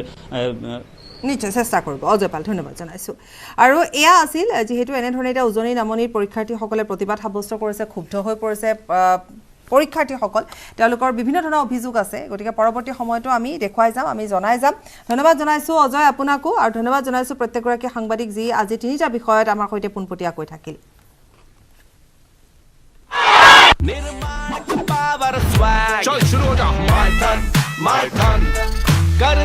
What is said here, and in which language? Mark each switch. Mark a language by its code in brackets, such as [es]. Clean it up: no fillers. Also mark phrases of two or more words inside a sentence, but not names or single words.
[as] নিশ্চয় চেষ্টা কৰিব অজয়পাল ধন্যবাদ জনাইছোঁ আৰু এয়া আছিল যিহেতু এনেধৰণে এতিয়া উজনি নামনিৰ পৰীক্ষাৰ্থীসকলে প্ৰতিবাদ সাব্যস্ত কৰিছে ক্ষুব্ধ হৈ পৰিছে পৰীক্ষাৰ্থীসকল তেওঁলোকৰ বিভিন্ন ধৰণৰ অভিযোগ আছে গতিকে পৰৱৰ্তী সময়তো আমি দেখুৱাই যাম আমি জনাই যাম ধন্যবাদ জনাইছোঁ অজয় আপোনাকো আৰু ধন্যবাদ জনাইছোঁ প্ৰত্যেকগৰাকী সাংবাদিক যি আজি তিনিটা বিষয়ত আমাৰ সৈতে পোনপটীয়াকৈ থাকিল [hi] निर्माण [en] power swag [hi] चल शुरू हो जा [en] my turn